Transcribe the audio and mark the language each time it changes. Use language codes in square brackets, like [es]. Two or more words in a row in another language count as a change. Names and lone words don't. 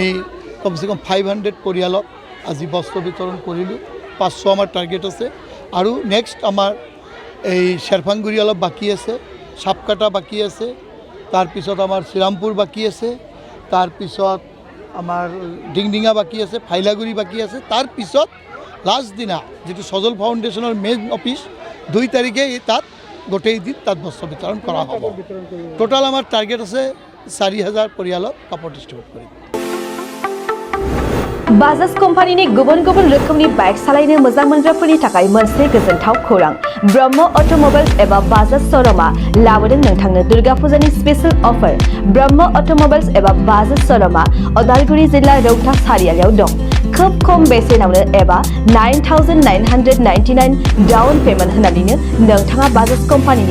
[as] কমচে কম 500 পৰিয়ালক আজি বস্ত্ৰ বিতৰণ কৰিলোঁ 500 আমাৰ টাৰ্গেট আছে আৰু নেক্সট আমাৰ এই শ্বেৰফাংগুৰি অলপ বাকী আছে সাপকাটা বাকী আছে তাৰপিছত আমাৰ শ্ৰীৰামপুৰ বাকী আছে তাৰপিছত আমাৰ ডিংডিঙা বাকী আছে ফাইলাগুৰি বাকী আছে তাৰপিছত লাষ্ট দিনা যিটো সজল ফাউণ্ডেশ্যনৰ [en] main office [as] 2 তাৰিখে তাত গোটেই দিন তাত বস্ত্ৰ বিতৰণ কৰা হ'ব টোটাল আমাৰ টাৰ্গেট আছে 4000 পৰিয়ালক কাপড় ডিস্ট্রিবিউট কৰিম [brx] बाजाज कम्पानीनि गुबुन गुबुन रोखोमनि बाइक सालायनो मोजां मोनग्राफोरनि थाखाय मोनसे गोजोनथाव खौरां ब्रह्म अट'मबाइल्स एबा बाजाज श'रुमा लाबोदों नोंथांनो दुर्गा फुजानि [en] special offer [brx] ब्रह्म अट'मबाइल्स एबा बाजाज श'रुमा उदालगुरि जिल्ला रौता सारियालियाव दं खोब खम बेसेनावनो एबा 9,999 [en] down payment [brx] होनानैनो नोंथाङा बाजाज कम्पानीनि